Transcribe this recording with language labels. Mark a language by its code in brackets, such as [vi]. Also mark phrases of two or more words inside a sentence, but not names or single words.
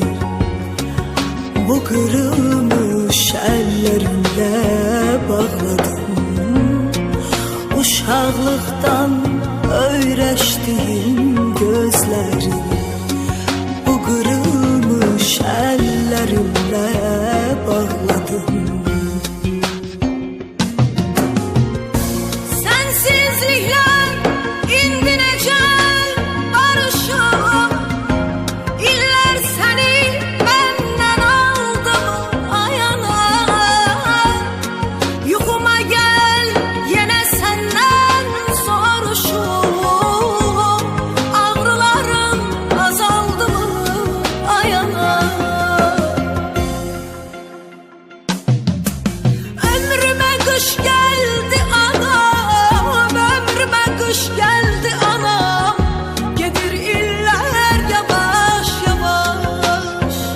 [tr] Bu kırılmış ellerimle bağladım. [az] Uşaqlıqdan öyrəşdim gözlerim. [tr] Bu kırılmış ellerimle bağladım. [az] Sensizlikler indi necəl barışam. İllər səni məndən aldı mı ayana. Yuxuma gəl yenə səndən soruşum. Ağrılarım azaldı mı ayana. [tr] Ömrüme kış geldi anam, ömrüme kış geldi anam. [az] Gedir iller yavaş yavaş.